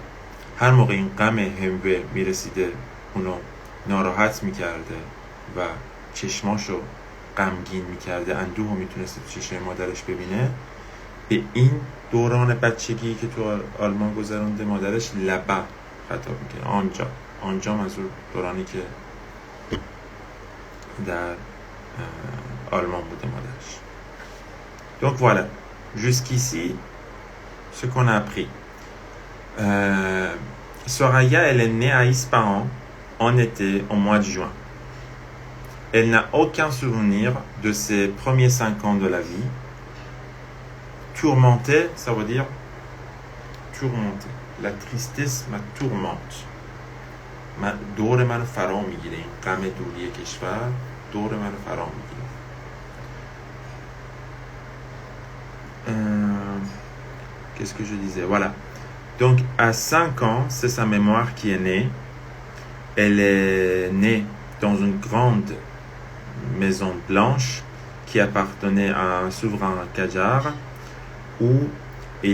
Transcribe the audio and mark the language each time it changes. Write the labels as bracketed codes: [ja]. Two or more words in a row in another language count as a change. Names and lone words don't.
[fa] هر موقع این غم هموه میرسیده اونو ناراحت میکرده و چشماشو غمگین میکرده، اندوهو میتونسته تو چشم مادرش ببینه، به این دوران بچگی که تو آلمان گذرونده مادرش لبا خطاب میکنه، آنجا منظور دورانی که در آلمان بوده مادرش. [fr] Donc voilà, jusqu'ici ce qu'on a appris. Soraya, elle est née à Ispahan en été, au mois de juin. Elle n'a aucun souvenir de ses premiers 5 ans de la vie. Tourmentée, ça veut dire tourmentée. La tristesse me tourmente. [fa] دور من فرا میگیره، این غم دوری کشور دور من فرا میگیره. [fr] Qu'est-ce que je disais? Voilà. Donc, à 5 ans, c'est sa mémoire qui est née. Elle est née dans une grande maison blanche qui appartenait à un souverain Qajar, où il